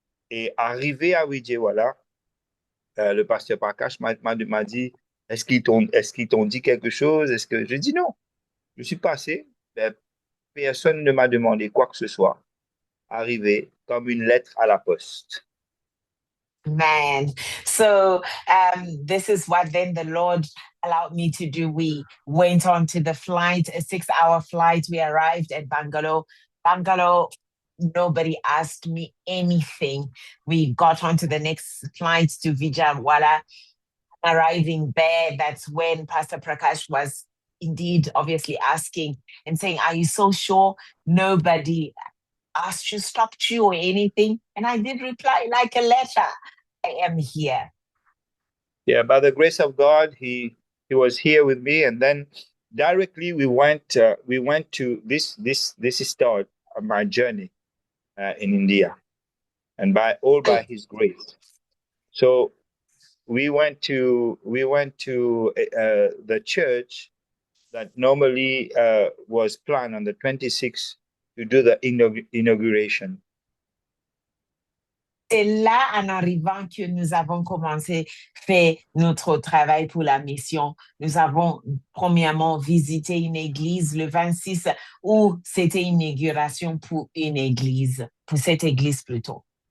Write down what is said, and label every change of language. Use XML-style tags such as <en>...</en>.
<fr>Et arrivé à Vijayawada, le pasteur Prakash m'a dit, est-ce qu'ils t'ont dit quelque chose? Est-ce que je dis non. Je suis passé, ben, personne ne m'a demandé quoi que ce soit. Arrivé comme une lettre à la poste.</fr> <en>Man, so this is what then the Lord allowed me to do. We went on to the flight, a 6-hour flight. We arrived at Bangalore. Bangalore, nobody asked me anything. We got on to the next flight to Vijayawada. Arriving there, that's when Pastor Prakash was indeed obviously asking and saying, "Are you so sure nobody asked you, stopped you, or anything?" And I did reply like a letter, "I am here." Yeah, by the grace of God, he was here with me, and then directly we went to this is start of my journey in India, and by his grace. So we went to the church that normally was planned on the 26th to do the inauguration.</en> <fr>C'est là, en arrivant, que nous avons commencé faire notre travail pour la mission. Nous avons premièrement visité une église le 26 où c'était une inauguration pour une église, pour cette église plutôt.</fr>